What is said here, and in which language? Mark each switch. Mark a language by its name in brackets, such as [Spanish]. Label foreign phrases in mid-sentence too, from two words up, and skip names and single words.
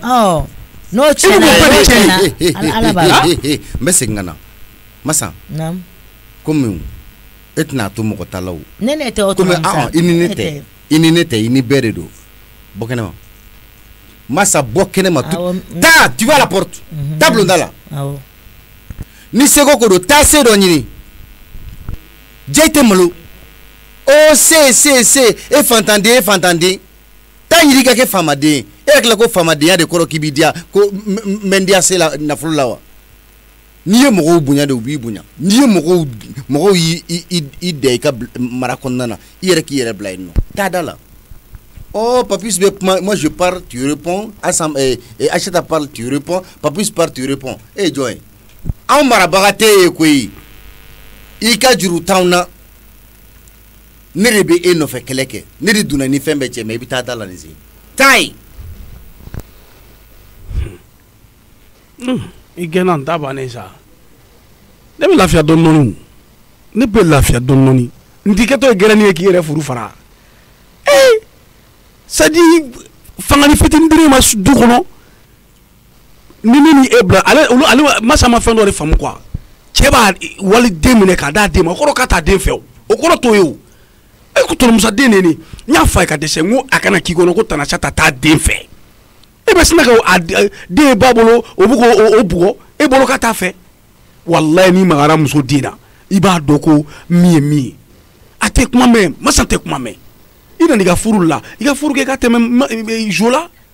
[Bambara] n'o tiɲɛna ala b'a n bɛ segin ka na masa komi e tɛna to mɔgɔ ta la o ne tɛ o tuma sa i ni ne tɛ i ni ne tɛ i ni bɛɛ de don bɔ kɛnɛ ma masa bɔ kɛnɛ ma taa [French] tu vas à la porte [Bambara] taa bulonda la ni seko ko don taa se dɔ ɲini jɛ i tɛ malo o se e fantanden taa ɲini ka kɛ faamaden e yɛrɛ tila ko faamadenya de kɔrɔ k'i b'i diya ko n bɛ n diya se la nafolo la wa n'i ye mɔgɔw bonya de u b'i bonya n'i ye mɔgɔw y'i dɛ i ka mara kɔnɔna na i yɛrɛ k'i yɛrɛ bila yen nɔ taa da la Papus bɛ kuma [French] moi je parle tu réponds [Bambara] Acheta [French] parle tu réponds [Bambara] Papus [French] parle tu réponds [Bambara] jɔn ye anw marabaga tɛ ye koyi i ka juru t'anw na ne de bɛ e nɔfɛ kɛlɛ kɛ ne de donna ni fɛn bɛɛ cɛ mais i bɛ taa da la nin se taa ye i gɛnna n ta bannen sa ne bɛ lafiya dɔɔni ne bɛ lafiya dɔɔni n t'i kɛtɔ ye gɛrɛni ye k'i yɛrɛ furu fara [French] c'est à dire [Bambara] fangani fitinin diri ma du kɔnɔ ni ne ni e bila ale masa ma fɛn dɔ de faamu quoi cɛ b'a waliden minɛ k'a d'a den ma o kɔrɔ k'a t'a den fɛ o kɔrɔ t'o ye o e ko tɔnɔmusa den de nin n y'a fɔ a ye ka dɛsɛ n ko a kana k'i kɔnɔ ko Tanasata t'a den fɛ e bɛ sina ka den ba bolo o bɛ k'o bugɔ e bolo ka t'a fɛ walayi n'i magara muso den na i b'a dɔn ko min ye min ye a tɛ kuma mɛn masa tɛ kuma mɛn i nana i ka furu la i ka furu kɛ ka tɛmɛ jo la